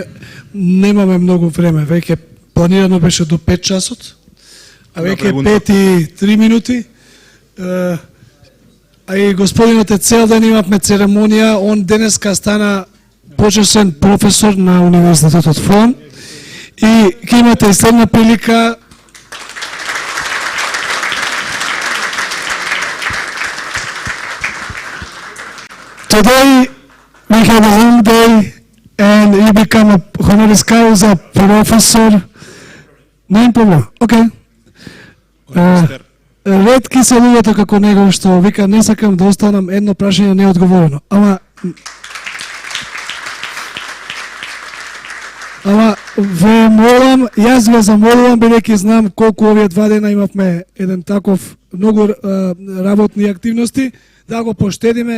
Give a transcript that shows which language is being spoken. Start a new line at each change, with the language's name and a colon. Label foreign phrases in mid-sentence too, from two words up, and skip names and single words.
Macedonian: Немаме многу време, веќе планирано беше до 5 часот, а веќе 5 и 3 минути. А и господинот е цел ден имавме церемонија, он денеска стана почесен професор на Универзитетот ФОН и ќе имате и следна прилика
English: Today we have a long day and you become a honoris causa professor. No problem. Okay.
Macedonian: Ретки се луѓето како него што вика не сакам да останам едно прашање неодговорено. Ама ве молам, јас ве замолувам бидејќи знам колку овие 2 дена имавме еден таков многу работни активности, да го поштедиме.